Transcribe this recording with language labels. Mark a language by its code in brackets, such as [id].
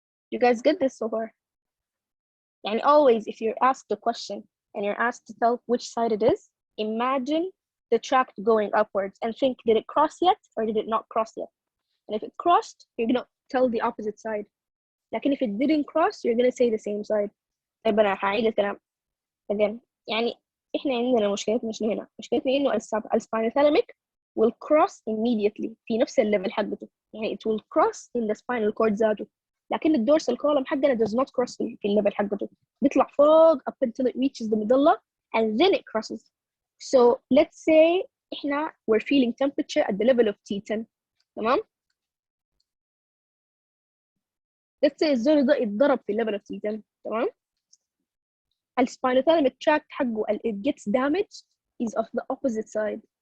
[en] You guys get this so far? And always, if you're asked a question and you're asked to tell which side it is, imagine the tract going upwards and think, did it cross yet or did it not cross yet? And if it crossed, you're gonna tell the opposite side. Like if it didn't cross, you're gonna say the same side. [ar] طيب أنا هعيد الكلام [en] again. [ar] يعني إحنا عندنا مشكلتنا مش هنا. مشكلتنا إنه الspinothalamic will cross immediately في نفس الليفل حقته. يعني [en] it will cross in the spinal cord [ar] ذاته. لكن الدورسال column حقنا does not cross في الليفل حقته. بيطلع فوق [en] up until it reaches the medulla and then it crosses. So let's say [ar] إحنا [en] we're feeling temperature at the level of T10. [ar] تمام؟ [en] let's say [ar] الزول ده اتضرب في [en] level of T10. [ar] تمام؟ [en] الspinothalamic tract [ar] حقه [en] it gets damaged is of the opposite side.